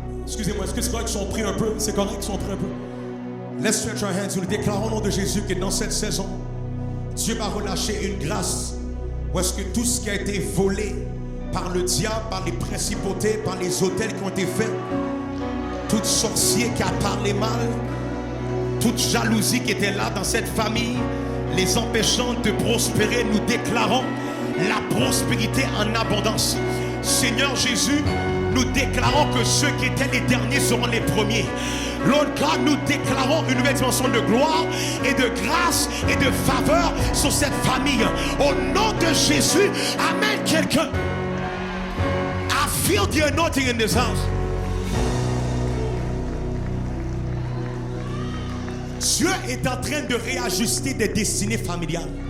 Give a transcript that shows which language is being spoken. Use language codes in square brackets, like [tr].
[fr] Excusez-moi, est-ce que c'est correct qu'ils sont pris un peu? C'est correct qu'ils sont pris un peu? [en] Let's stretch our hands. [fr] Nous déclarons au nom de Jésus que dans cette saison, Dieu va relâcher une grâce où est-ce que tout ce qui a été volé par le diable, par les principautés, par les autels qui ont été faits, tout sorcier qui a parlé mal, toute jalousie qui était là dans cette famille, les empêchant de prospérer, nous déclarons la prospérité en abondance. Seigneur Jésus, nous déclarons que ceux qui étaient les derniers seront les premiers. [en] Lord God, [fr] nous déclarons une nouvelle dimension de gloire et de grâce et de faveur sur cette famille. Au nom de Jésus, amen, quelqu'un. [en] I feel the anointing in this house. [fr] Dieu est en train de réajuster des destinées familiales.